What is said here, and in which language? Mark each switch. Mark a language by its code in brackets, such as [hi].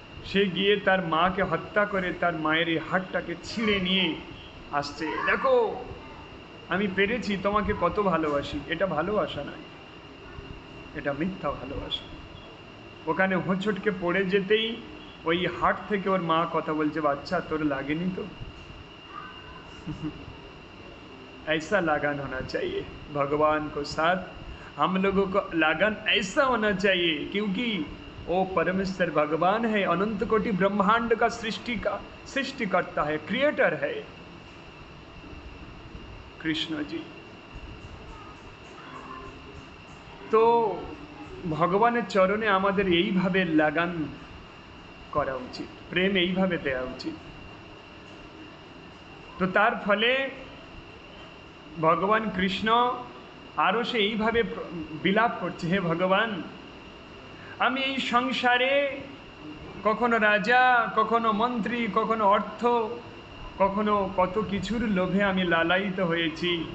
[bn] সে গিয়ে তার মাকে হত্যা করে তার মায়ের এই হাড়টাকে ছিঁড়ে নিয়ে আসছে, দেখো আমি পেরেছি, তোমাকে কত ভালোবাসি। এটা ভালোবাসা নয়, এটা মিথ্যা ভালোবাসা। ওখানে হোঁচটকে পড়ে যেতেই ওই হাট থেকে ওর মা কথা বলছে, বাচ্চা তোর লাগেনি তো? [hi] ऐसा लगन होना चाहिए भगवान को साथ, हम लोगों को लगन ऐसा होना चाहिए, क्योंकि वो परमेश्वर भगवान है, अनंत कोटि ब्रह्मांड का सृष्टि करता है, क्रिएटर है कृष्ण जी। [bn] तो ভগবানের চরণে আমাদের এইভাবে লাগান করা উচিত, প্রেম এইভাবে দেওয়া উচিত। তো তার ফলে ভগবান কৃষ্ণ আরও সে এইভাবে বিলাপ করছে, হে ভগবান আমি এই সংসারে কখনো রাজা, কখনো মন্ত্রী, কখনো অর্থ, কখনো কত কিছুর লোভে আমি লালায়িত হয়েছি।